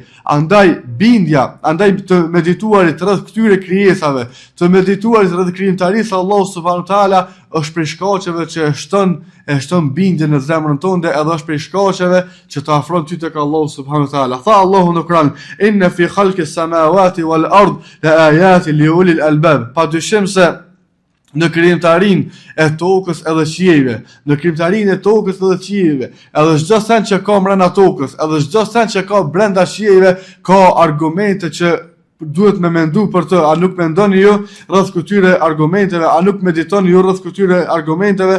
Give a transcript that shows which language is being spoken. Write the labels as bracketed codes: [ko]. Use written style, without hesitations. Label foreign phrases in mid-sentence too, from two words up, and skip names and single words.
[sq] Andaj bindja, andaj të medituarit rreth këtyre krijesave, të medituarit rreth krijimtarisë Allahu [ar] سبحانه وتعالى [sq] është prej shkaqeve që e shton bindjen në zemrën tënde, edhe është prej shkaqeve që të afron ty tek Allahu [ar] سبحانه وتعالى. [sq] Tha Allahu në Kur'an: [ar] "إن في خلق السماوات والأرض لآيات لأولي الألباب." [sq] Padyshim se në krijimtarinë e tokës edhe qiejve, në krijimtarinë e tokës edhe qiejve, edhe çdo sen që ka brenda tokës, edhe çdo sen që ka brenda qiejve, ka argumente që duhet me mendu për të. A nuk mendoni ju rreth këtyre argumenteve, a nuk meditoni ju rreth këtyre argumenteve?